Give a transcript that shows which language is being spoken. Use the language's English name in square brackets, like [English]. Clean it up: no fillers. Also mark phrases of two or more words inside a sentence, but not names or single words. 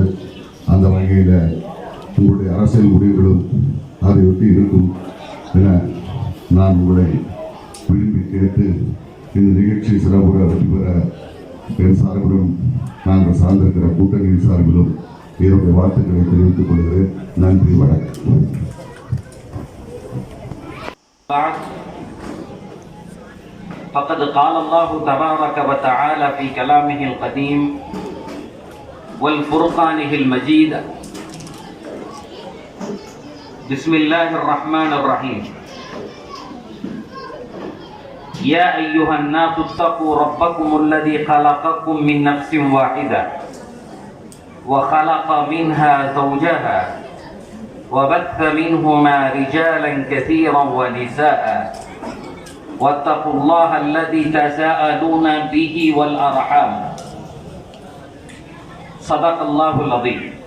[Tamil] அந்த வகையில் உங்களுடைய அரசியல் முடிவுகளும் அதை ஒட்டி இருக்கும் என நான் உங்களை விரும்பி கேட்டு இந்த நிகழ்ச்சி சிறப்புற வெற்றி பெற என் சார்பிலும் நாங்கள் சார்ந்திருக்கிற கூட்டணியின் சார்பிலும் என்னுடைய வாழ்த்துக்களை தெரிவித்துக் கொள்கிறேன். நன்றி, வணக்கம். [Arabic] فقد قال الله تبارك وتعالى في كلامه القديم والفرقانه المجيد: بسم الله الرحمن الرحيم يا أيها الناس اتقوا ربكم الذي خلقكم من نفس واحدة وخلق منها زوجها وبث منهما رجالا كثيرا ونساء واتقوا الله الذي تساءلون به والأرحام صدق الله العظيم.